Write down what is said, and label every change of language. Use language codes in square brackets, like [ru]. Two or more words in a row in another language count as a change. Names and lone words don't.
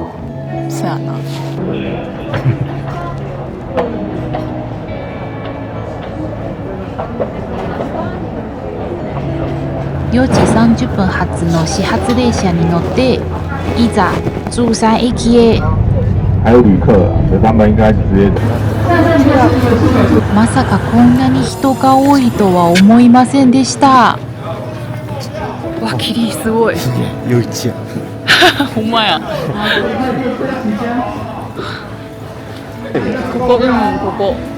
[ja] そやな。 4時30分発の始発列車に乗っていざ中山駅へ。 [zh] 还有旅客，所以他们应该直接。 [ja] まさかこんなに人が多いとは思いませんでした。わ、霧すごい。夜市や。ほんまや。ここ、ここ。